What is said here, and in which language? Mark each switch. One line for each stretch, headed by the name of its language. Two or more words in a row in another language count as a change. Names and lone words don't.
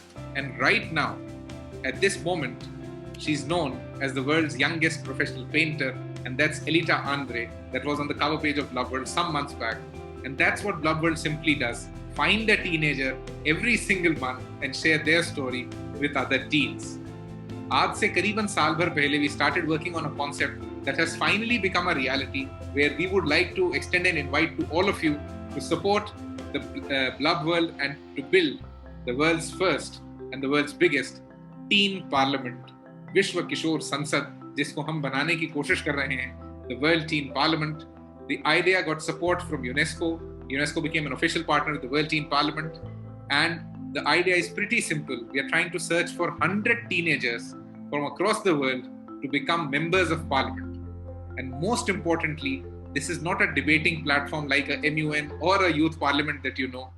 English: And right now, at this moment, she's known as the world's youngest professional painter, and that's Elita Andre, that was on the cover page of Blub World some months back. And that's what Blub World simply does. Find a teenager every single month and share their story with other teens.
Hindi: आज से करीबन साल भर पहले
English: we started working on a concept that has finally become a reality, where we would like to extend an invite to all of you to support the Blub World and to build the world's first and the world's biggest teen parliament,
Hindi: Vishwa Kishore Sansad, जिसको हम बनाने की कोशिश कर रहे हैं,
English: the World Teen Parliament. The idea got support from UNESCO. UNESCO became an official partner of the World Teen Parliament. And the idea is pretty simple. We are trying to search for 100 teenagers from across the world to become members of parliament. And most importantly, this is not a debating platform like a MUN or a youth parliament that you know.